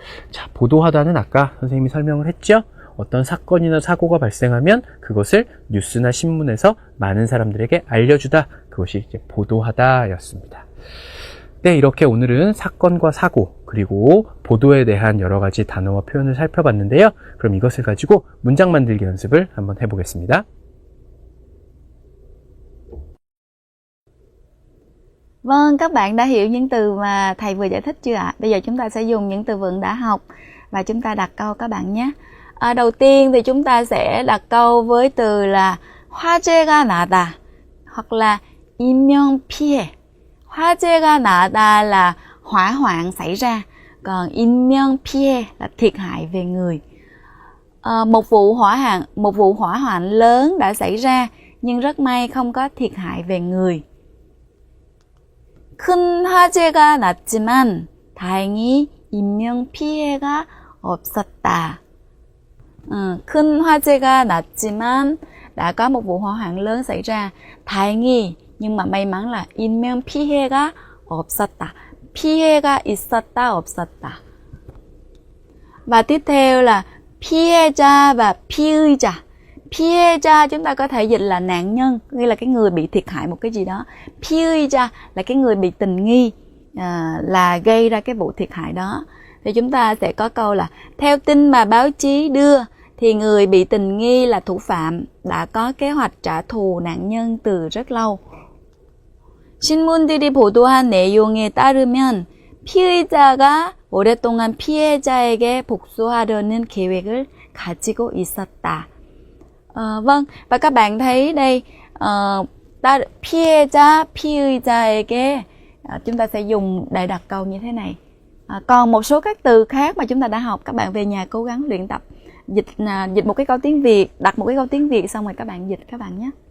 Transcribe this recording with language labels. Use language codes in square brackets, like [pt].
[ko] 자, 보도하다는 아까 선생님이 설명을 했죠. 어떤 사건이나 사고가 발생하면 그것을 뉴스나 신문에서 많은 사람들에게 알려주다. 그것이 이제 보도하다 였습니다. 네, 이렇게 오늘은 사건과 사고, 그리고 보도에 대한 여러 가지 단어와 표현을 살펴봤는데요. 그럼 이것을 가지고 문장 만들기 연습을 한번 해보겠습니다. [vi] Vâng, các bạn đã hiểu những từ mà thầy vừa giải thích chưa ạ? Bây giờ chúng ta sẽ dùng những từ vựng đã học và chúng ta đặt câu các bạn nhé. Đầu tiên thì chúng ta sẽ đặt câu với từ là 화재가 나다 hoặc là 인명 피해. 화재가 나다 là hỏa hoạn xảy ra, còn 인명 피해 là thiệt hại về người. Một vụ hỏa hoạn lớn đã xảy ra nhưng rất may không có thiệt hại về người. [ko] 큰 화재가 났지만 다행히 인명 피해가 없었다. 큰 화재가 났지만 [vi] đã có một vụ hỏa hoạn lớn xảy ra. [ko] 다행히 [vi] nhưng mà may mắn là [ko] 인명 피해가 없었다. 피해가 있었다, 없었다. [vi] Và tiếp theo là 피해자 và 피의자. 피해자 chúng ta có thể dịch là nạn nhân, nghĩa là cái người bị thiệt hại một cái gì đó. 피의자 là cái người bị tình nghi là gây ra cái vụ thiệt hại đó. Thì chúng ta sẽ có câu là theo tin mà báo chí đưa thì người bị tình nghi là thủ phạm đã có kế hoạch trả thù nạn nhân từ rất lâu. [ko] 신문들이 보도한 내용에 따르면 피의자가 오랫동안 피해자에게 복수하려는 계획을 가지고 있었다. [vi] Vâng, và các bạn thấy đây, 피해자, 피의자에게 chúng ta sẽ dùng để đặt câu như thế này. Còn một số các từ khác mà chúng ta đã học, các bạn về nhà cố gắng luyện tập dịch một cái câu tiếng Việt, đặt một cái câu tiếng Việt xong rồi các bạn dịch các bạn nhé.